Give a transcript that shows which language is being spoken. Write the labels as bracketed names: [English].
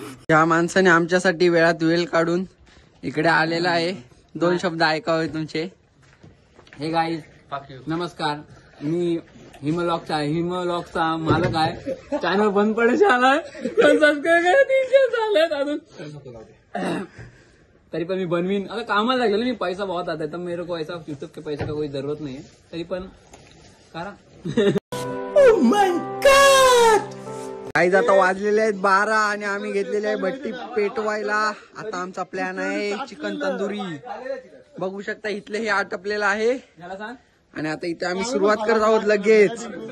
[Marathi] या माणसाने आमच्यासाठी वेळात वेळ काढून इकडे आलेला आहे. 2 शब्द ऐकावे तुमचे. हे गाईज नमस्कार, मी हिमलॉकचा मालक आहे. चॅनल बंद पडायचे आलाय, पण सबस्क्राईब करा. 300 झालेत अजून, तरी पण मी बनवीन. आता कामाला लागलेलं मी, [Hindi] पैसा बहुत आता है, तर मेरे को ऐसा यूट्यूब के पैसे का कोई जरूरत नहीं है, [Marathi] तरी पण करा. गाईज आता वाजलेले आहेत 12 आणि आम्ही घेतलेले आहे भट्टी पेटवायला. आता आमचा प्लॅन आहे चिकन तंदुरी. बघू शकता इथले हे आटपलेलं आहे, आणि आता इथे आम्ही सुरुवात करत आहोत लगेच.